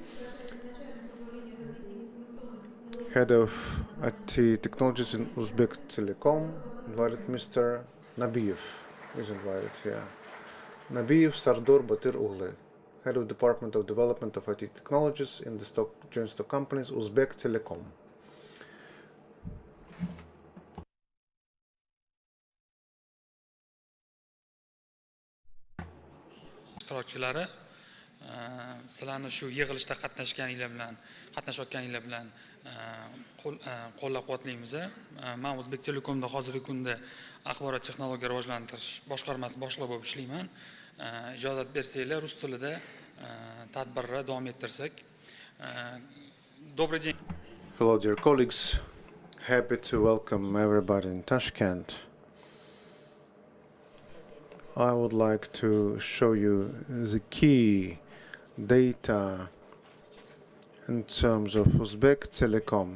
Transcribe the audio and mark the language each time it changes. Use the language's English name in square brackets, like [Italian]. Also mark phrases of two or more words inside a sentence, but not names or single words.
[English] Head of IT Technologies in Uzbek Telecom, invited Mr. Nabiev. Is invited, yeah. Nabiev Sardor Batir Ugle, Head of Department of Development of IT Technologies in the joint stock companies Uzbek Telecom. [Uzbek] ishtirokchilari, sizlarni shu yig'ilishda qatnashayotganinglar bilan qo'llab-quvvatlaymiz. Men Uzbek Telekomda hozirgi kunda axborot texnologiya rivojlantirish boshqarmasi boshlig'i bo'lib ishlayman. ijozat bersanglar rus tilida tadbirni davom ettirsak. [Russian] Добрый день. [English] Hello, dear colleagues. Happy to welcome everybody in Tashkent. I would like to show you the key data in terms of Uzbek Telecom.